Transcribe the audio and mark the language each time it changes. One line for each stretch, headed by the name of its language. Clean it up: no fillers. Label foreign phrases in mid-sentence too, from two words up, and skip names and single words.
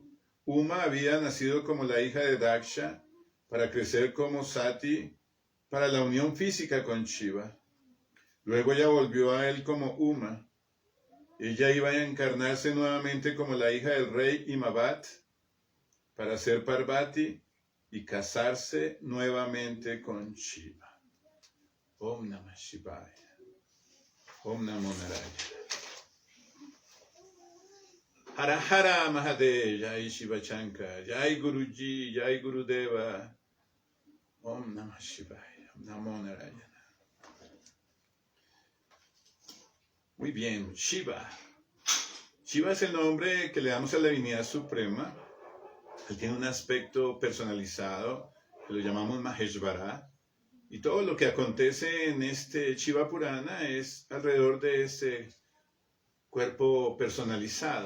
Spanish: Uma había nacido como la hija de Daksha para crecer como Sati para la unión física con Shiva. Luego ella volvió a él como Uma. Ella iba a encarnarse nuevamente como la hija del rey Himavat para ser Parvati y casarse nuevamente con Shiva.
Sanskrit: Om Namah Shivaya. Om Namo Narayana.
Hindi: हर हर महादेव, जय शिव शंकर, जय गुरुजी, जय गुरुदेव.
Sanskrit: Om Namah Shivaya, Om Namo Narayana.
Spanish: Muy bien, Shiva. Shiva es el nombre que le damos a la divinidad suprema. Él tiene un aspecto personalizado, que lo llamamos Maheshvara. Y todo lo que acontece en este Shiva Purana es alrededor de ese cuerpo personalizado.